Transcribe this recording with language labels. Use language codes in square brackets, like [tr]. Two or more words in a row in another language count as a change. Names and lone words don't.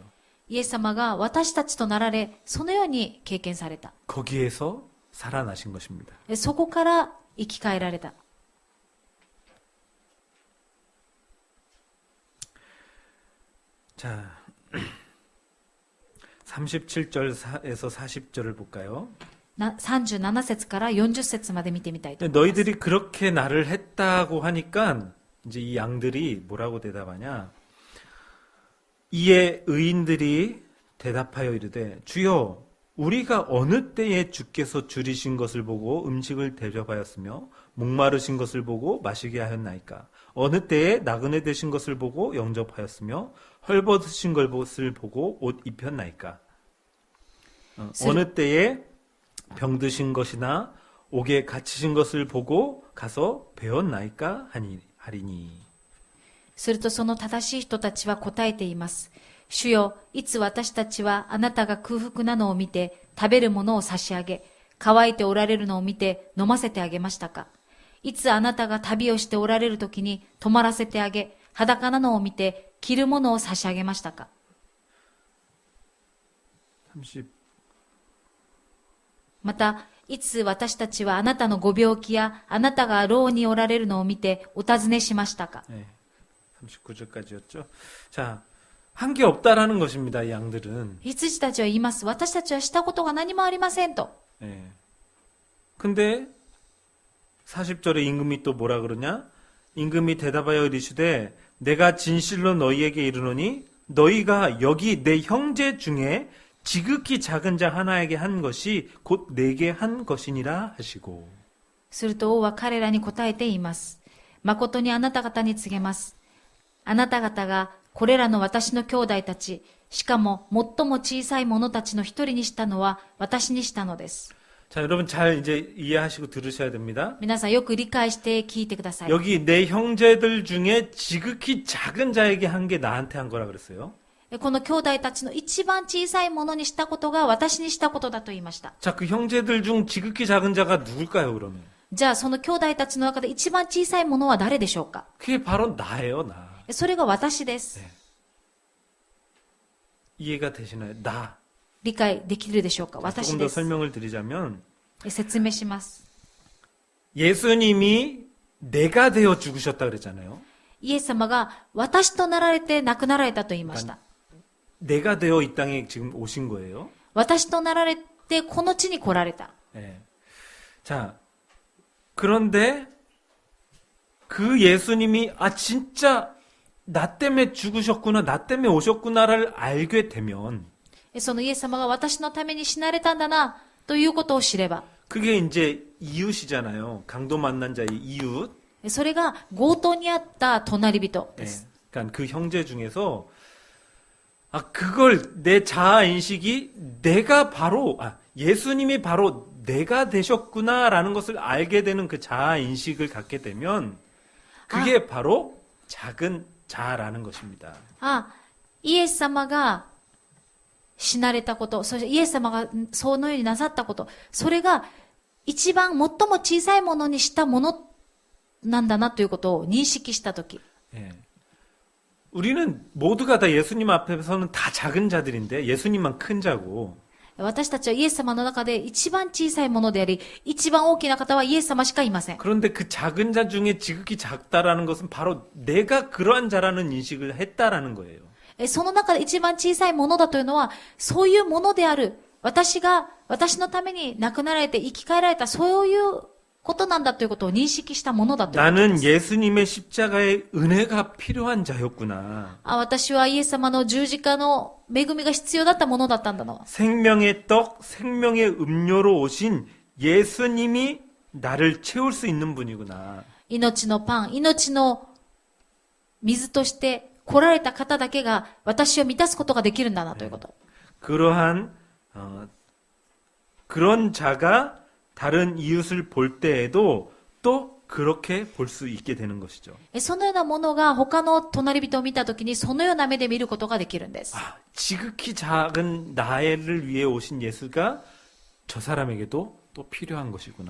[ja] イエス様が私たちとなられ、そのように経験された。 [ko] 거기에서 살아나신 것입니다. [ja] そこから生き返られた。 [ko] 자, 37절에서 40절을 볼까요? [ja] 37 節から40節まで見てみたいと思います。 [ko] 너희들이 그렇게 나를 했다고 하니까 이제 이 양들이 뭐라고 대답하냐? 이에 의인들이 대답하여 이르되 주여 우리가 어느 때에 주께서 줄이신 것을 보고 음식을 대접하였으며 목마르신 것을 보고 마시게 하였나이까? 어느 때에 나그네 되신 것을 보고 영접하였으며 헐벗으신 것을 보고 옷 입혔나이까? 어느 때에 병드신 것이나 옥에 갇히신 것을 보고 가서 배웠나이까? 하리니. [ja] するとその正しい人たちは答えています。主よ、いつ私たちはあなたが空腹なのを見て食べるものを差し上げ、乾いておられるのを見て飲ませてあげましたか。いつあなたが旅をしておられるときに泊まらせてあげ、裸なのを見て着るものを差し上げましたか。 30. また、いつ私たちはあなたのご病気やあなたが牢におられるのを見てお尋ねしましたか。 [ko] 네, 39절까지였죠. 자, 한 게 없다라는 것입니다. 이 양들은. [ja] 羊たちは言います。私たちはしたことが何もありませんと。 [ko] 예. 근데 40절에 임금이 또 뭐라 그러냐? 임금이 대답하여 이르시되 내가 진실로 너희에게 이르노니 너희가 여기 내 형제 중에 지극히 작은 자 하나에게 한 것이 곧 내게 한 것이니라 하시고. [ja] すると王は彼らに答えて言います。誠にあなた方に告げます。あなた方がこれらの私の兄弟たち、しかも最も小さい者たちの一人にしたのは私にしたのです。 [ko] 자, 여러분 잘 이제 이해하시고 들으셔야 됩니다. [ja] 皆さんよく理解して聞いてください。 [ko] 여기 내 형제들 중에 지극히 작은 자에게 한 게 나한테 한 거라 그랬어요. [ja] この兄弟たちの一番小さいものにしたことが私にしたことだと言いました。 [ko] 자, 그 형제들 중 지극히 작은 자가 누굴까요, 그러면? [ja] じゃあその兄弟たちの中で一番小さいものは誰でしょうか。 [ko] 그게 바로 나예요, 나. [ja] それが私です。 [ko] 이해가 되시나요? 나. [ja] 理解できるでしょうか。 [ko] 자, [ja] 私 [ko] 조금 [ja] で [ko] 더 [ja] す。 [ko] 설명을 드리자면 [ja] 説明します。 [ko] 예수님이 내가 되어 죽으셨다 그랬잖아요. [ja] イエス様が私となられて亡くなられたと言いました。 [ko] 내가 되어 이 땅에 지금 오신 거예요. [ja] 私となられてこの地に来られた。 [ko] 예. 자, 그런데 그 예수님이 아 진짜 나 때문에 죽으셨구나, 나 때문에 오셨구나를 알게 되면 [ja] そのイエス様が私のために死なれたんだなということを知れば、 [ko] 그게 이제 이웃이잖아요. 강도 만난 자의 이웃. [ja] それが強盗にあった隣人で [ko] 예. [ja] す。 [ko] 그러니까 그 형제 중에서 아 그걸 내 자아 인식이 내가 바로 예수님이 바로 내가 되셨구나라는 것을 알게 되는 그 자아 인식을 갖게 되면 그게 바로 작은 자아라는 것입니다. [ja] イエス様が死なれたこと、そしてイエス様がそのようになさったこと、それが一番最も小さいものにしたものなんだなということを認識したとき、 [ko] 예. 우리는 모두가 다 예수님 앞에서는 다 작은 자들인데 예수님만 큰 자고 [ja] 私たちはイエス様の中で一番小さいものであり、一番大きな方はイエス様しかいません。 [ko] 그런데 그 작은 자 중에 지극히 작다라는 것은 바로 내가 그러한 자라는 인식을 했다라는 거예요. [ja] その中で一番小さいものだというのは、そういうものである。私のために亡くなられて生き返られた、そういうことなんだということを認識したものだということで [ko] 나는 [ja] す。 [ko] 예수님의 십자가의 은혜가 필요한 자였구나. [ja] 私はイエス様の十字架の恵みが必要だったものだったんだな。 [ko] 생명의 떡, 생명의 음료로 오신 예수님이 나를 채울 수 있는 분이구나. [ja] 命のパン、命の水として来られた方だけが私を満たすことができるんだなということ。 [ko] 그러한 그런 자가 다른 이웃을 볼 때에도 또 그렇게 볼 수 있게 되는 것이죠. [ja] そのようなものが他の隣人を見たときにそのような目で見ることができるんです。 [ko] 아, 지극히 작은 나를 위해 오신 예수가 저 사람에게도 또 필요한 것이구나.